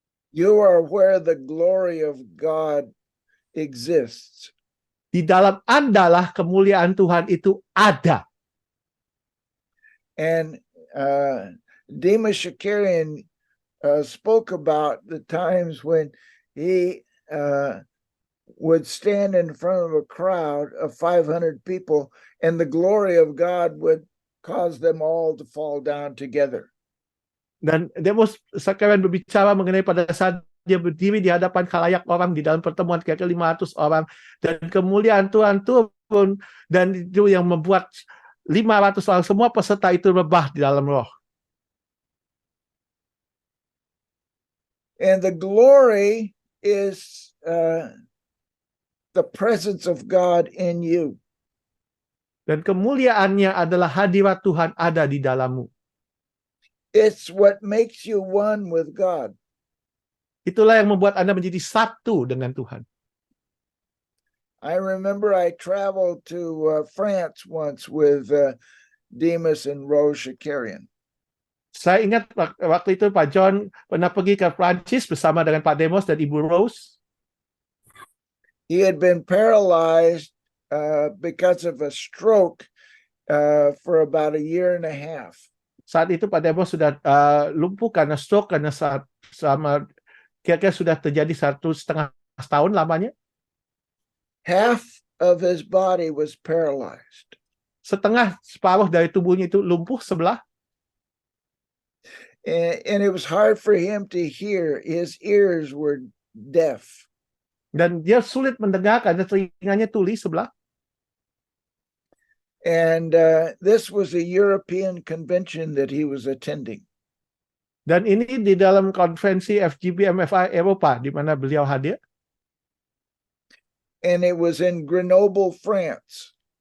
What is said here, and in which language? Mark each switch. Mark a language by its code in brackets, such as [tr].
[en] You are where the glory of God exists. [id] Di dalam Anda lah kemuliaan Tuhan itu ada. [en] And Demas Shakarian spoke about the times when he would stand in front of a crowd of 500 people, and the glory of God would cause them all to fall down together. [id] Dan Demas Shakarian berbicara mengenai pada saat dia berdiri di hadapan khalayak orang di dalam pertemuan kira-kira 500 orang, dan kemuliaan Tuhan turun, dan itu yang membuat 500 orang, semua peserta itu rebah di dalam roh. [en] And the glory is the presence of God in you. [id] Dan kemuliaannya adalah hadirat Tuhan ada di dalammu. [en] It's what makes you one with God. [id] Itulah yang membuat Anda menjadi satu dengan Tuhan. [en] I remember I traveled to France once with Demas and Rose Shakarian. [id] Saya ingat waktu itu Pak John pernah pergi ke Prancis bersama dengan Pak Demos dan Ibu Rose. [en] He had been paralyzed because of a stroke for about a year and a half. [id] Saat itu Pak Demos sudah lumpuh karena stroke, karena selama kira-kira sudah terjadi 1,5 tahun lamanya. [en] Half of his body was paralyzed. [id] Separuh dari tubuhnya itu lumpuh sebelah. [en] And it was hard for him to hear. His ears were deaf. [id] Dan dia sulit mendengar karena telinganya tuli sebelah. [en] And this was a European convention that he was attending. [id] Dan ini di dalam konferensi FGBMFI Eropa di mana beliau hadir. [en] And it was in Grenoble, France.